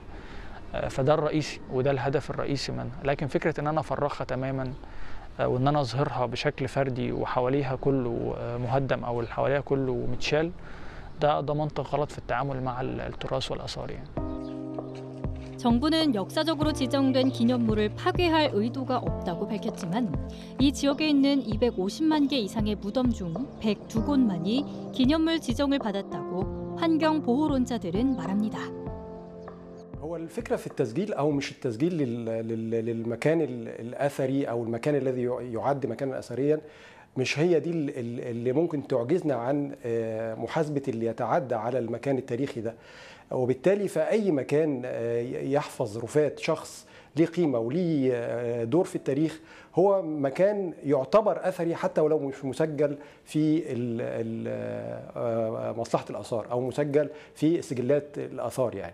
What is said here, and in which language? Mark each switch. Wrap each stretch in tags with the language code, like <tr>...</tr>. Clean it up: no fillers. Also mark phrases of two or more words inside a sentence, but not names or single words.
<ar>فده الرئيسي وده الهدف الرئيسي منها. لكن فكرة إن أنا أفرغها تماما وإن أنا أظهرها بشكل فردي وحواليها كله مهدم أو اللي حواليها كله متشال، ده منطق غلط في التعامل مع التراث والآثار يعني.</ar> <ko>정부는 역사적으로 지정된 기념물을 파괴할 의도가 없다고 밝혔지만 이 지역에 있는 250만 개 이상의 무덤 중 102곳만이 기념물 지정을 받았다고 환경보호론자들은 말합니다.</ko> <ar>هو الفكرة في التسجيل أو مش التسجيل للمكان الأثري أو المكان الذي يعد مكانا أثريا، مش هي دي اللي ممكن تعجزنا عن محاسبة اللي يتعدى على المكان التاريخي ده. وبالتالي فأي مكان يحفظ رفات شخص ليه قيمة وليه دور في التاريخ هو مكان يعتبر أثري حتى ولو مش مسجل في مصلحة الآثار أو مسجل في سجلات الآثار يعني.</ar>